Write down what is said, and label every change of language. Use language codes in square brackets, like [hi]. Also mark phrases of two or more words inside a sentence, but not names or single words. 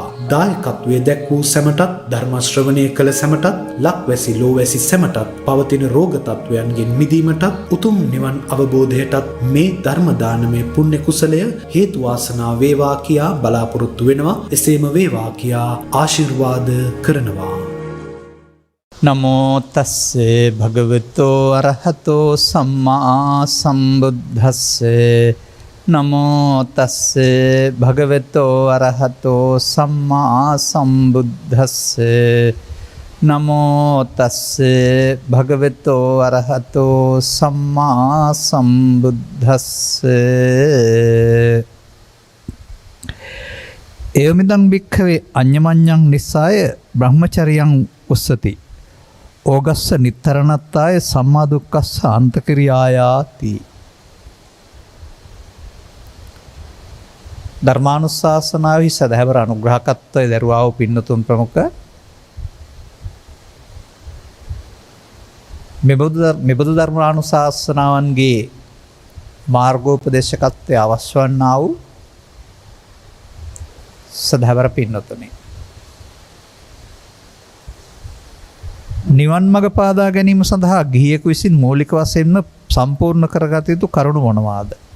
[si] දායකත්වයේ දැක් වූ සැමටත් ධර්ම ශ්‍රවණය කළ සැමටත් ලක්වැසි ලෝවැසි සැමටත් පවතින රෝග තත්වයන්ගෙන් මිදීමටත් උතුම් නිවන් අවබෝධයටත් මේ ධර්ම දානමය පුණ්‍ය කුසලය හේතු වාසනා වේවා කියා බලාපොරොත්තු වෙනවා. එසේම වේවා කියා ආශිර්වාද කරනවා. [pi] නමෝ තස්සේ භගවතෝ අරහතෝ සම්මා සම්බුද්දස්සේ නමෝ තස්සේ භගවතෝ අරහතෝ සම්මා සම්බුද්දස්සේ නමෝ තස්සේ භගවතෝ අරහතෝ සම්මා සම්බුද්දස්සේ එවමිදං භික්ඛවේ අඤ්ඤමඤ්ඤං නිස්සාය බ්‍රහ්මචර්යං උස්සති ඕගස්ස නිත්තරණත්තාය සම්මා දුක්ඛස්ස අන්තක්‍රියායාති. [si] ධර්මානුශාසනාවෙහි සදහැවර අනුග්‍රහකත්වය දරුවා වූ පින්නතුන් ප්‍රමුඛ මෙබඳු ධර්මානුශාසනාවන්ගේ මාර්ගෝපදේශකත්වය අවශ්‍ය වන්නා වූ සදහැවර පින්නතුනි, නිවන් මඟ පාදා ගැනීම සඳහා ගිහියෙකු විසින් මූලික වශයෙන්ම සම්පූර්ණ කරගත යුතු කරුණු මොනවාද?